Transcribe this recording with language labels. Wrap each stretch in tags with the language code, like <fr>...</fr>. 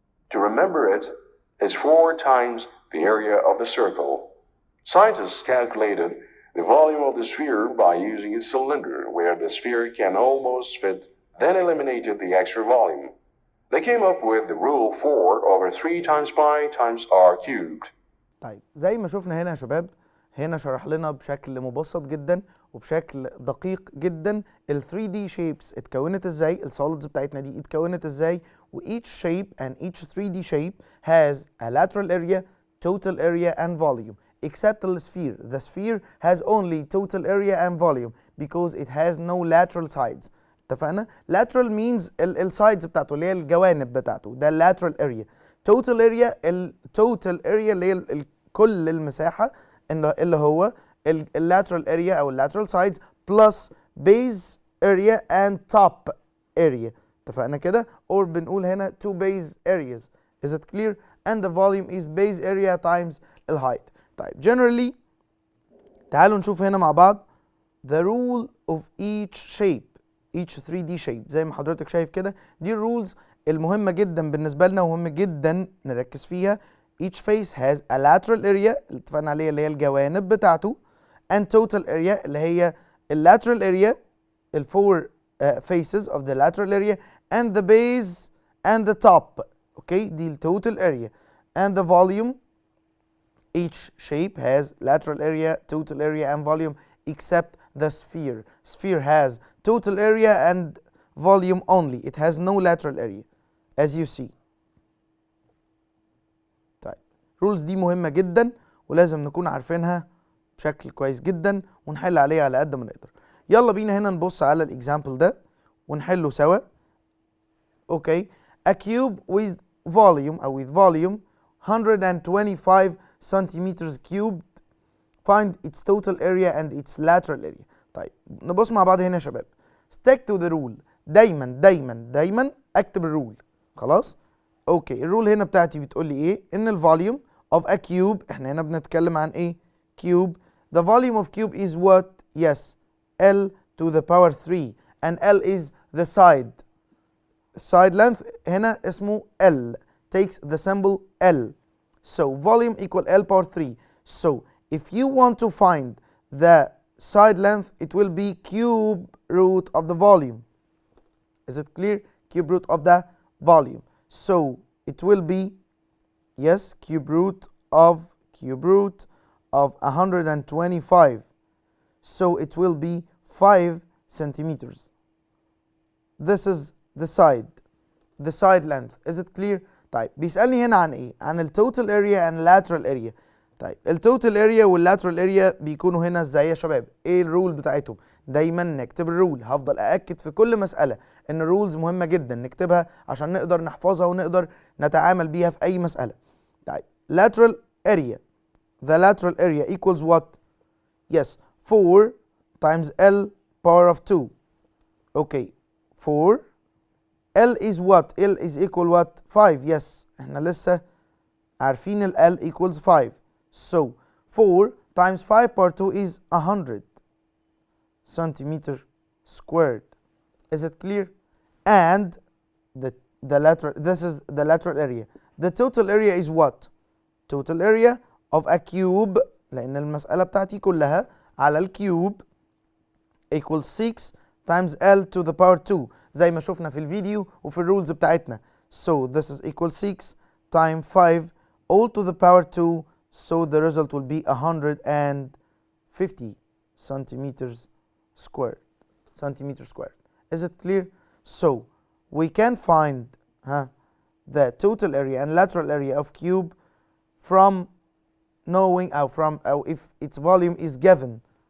<en>To remember it, it's 4 times the area of the circle. Scientists calculated the volume of the sphere by using a cylinder where the sphere can almost fit, then eliminated the extra volume. They came up with the rule 4 over 3 times pi times r cubed.</en> <ar>طيب زي ما شفنا هنا يا شباب، هنا شرح لنا بشكل مبسط جدا وبشكل دقيق جدا ال 3D shapes اتكونت ازاي، السوليدز بتاعتنا دي اتكونت ازاي، و</ar> <en>each shape and each 3D shape has a lateral area, total area and volume. Except the sphere. The sphere has only total area and volume because it has no lateral sides.</en> <ar>اتفقنا؟</ar> <en>lateral means</en> <ar>السايدز بتاعته اللي هي الجوانب بتاعته، ده lateral area.</ar> <en>total area total area</en> <ar>اللي هي كل المساحة اللي هو</ar> <en>lateral area أو lateral sides plus base area and top area.</en> <ar>اتفقنا كده؟</ar> <en>or</en> <ar>بنقول هنا</ar> <en>two base areas. Is it clear? And the volume is base area times الهايت. طيب generally تعالوا نشوف هنا مع بعض the rule of each shape, each 3D shape.</en> <ar>زي ما حضرتك شايف كده دي الرولز المهمة جدا بالنسبة لنا ومهم جدا نركز فيها.</ar> <en>each face has a lateral area</en> <ar>اللي اتفقنا عليها اللي هي الجوانب بتاعته</ar> <en>and total area اللي هي lateral area ال 4 faces of the lateral area and the base and the top. okay</en> <ar>دي ال</ar> <en>total area and the volume. Each shape has lateral area, total area and volume except the sphere. Sphere has total area and volume only. It has no lateral area as you see.</en> <ar>طيب rules دي مهمة جدا ولازم نكون عارفينها بشكل كويس جدا ونحل عليها على قد ما نقدر. يلا بينا هنا نبص على الاكزامبل ده ونحله سوا.</ar> <en>Okay, a cube with volume or with volume 125 centimeters cubed. Find its total area and its lateral area.</en> <ar>طيب نبص مع بعض هنا يا شباب.</ar> <en>Stick to the rule.</en> <ar>دايما دايما دايما اكتب الرول. خلاص؟ اوكي الرول هنا بتاعتي بتقول لي ايه؟ ان الفوليوم</ar> <en>of a cube،</en> <ar>احنا هنا بنتكلم عن ايه؟ cube.</ar> <en>The volume of cube is what? Yes, L to the power 3 and L is the side. Side length</en> <ar>هنا اسمه</ar> <en>L. Takes the symbol L. So volume equal L power 3. So if you want to find the side length, it will be cube root of the volume. Is it clear? Cube root of the volume. So it will be, yes, cube root of 125. So it will be 5 centimeters. This is the side length. Is it clear?</en> <ar>طيب بيسألني هنا عن ايه؟ عن التوتال اريا</ar> <en>and lateral area.</en> <ar>طيب التوتال اريا واللاترال اريا بيكونوا هنا ازاي يا شباب؟ ايه الرول بتاعتهم؟ دايما نكتب الرول. هفضل أأكد في كل مسألة ان الرولز مهمة جدا نكتبها عشان نقدر نحفظها ونقدر نتعامل بيها في اي مسألة.</ar> <en>طيب lateral area. The lateral area equals what? Yes, 4 times L power of 2. Okay, 4. L is what? L is equal what? 5. Yes,</en> <ar>احنا لسه عارفين</ar> <en>ال L equals 5. So 4 times 5 power 2 is 100 centimeter squared. Is it clear? And the lateral, this is the lateral area. The total area is what? Total area of a cube،</en> <ar>لأن المسألة بتاعتي كلها على الكيوب</ar> <en>equals 6 times L to the power 2</en> <ar>زي ما شفنا في الفيديو وفي الرولز بتاعتنا.</ar> <en>So this is equal 6 times 5 all to the power 2. So the result will be 150 centimeters squared. centimeter squared. Is it clear? So we can find the total area and lateral area of cube from knowing أو if its volume is given.</en>